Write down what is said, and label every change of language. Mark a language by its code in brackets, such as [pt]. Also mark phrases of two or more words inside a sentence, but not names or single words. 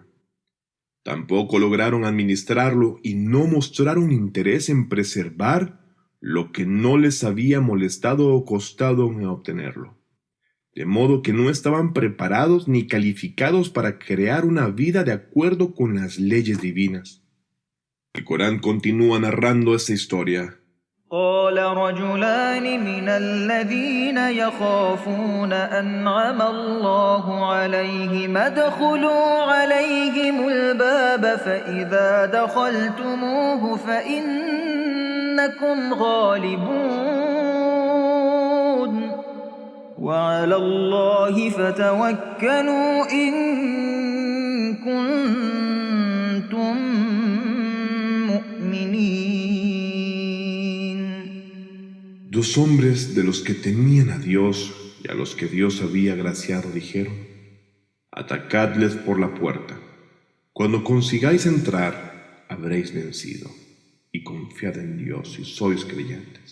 [es] Tampoco lograron administrarlo y no mostraron interés en preservar lo que no les había molestado o costado en obtenerlo. De modo que no estaban preparados ni calificados para crear una vida de acuerdo con las leyes divinas. El Corán continúa narrando esta historia. [ar] قال رجلان من الذين يخافون أنعم الله عليهم ادخلوا عليهم الباب فإذا دخلتموه فإنكم غالبون وعلى الله فتوكلوا إن كنتم مؤمنين. [es] Dos hombres de los que temían a Dios y a los que Dios había agraciado dijeron, atacadles por la puerta. Cuando consigáis entrar, habréis vencido, y confiad en Dios si sois creyentes.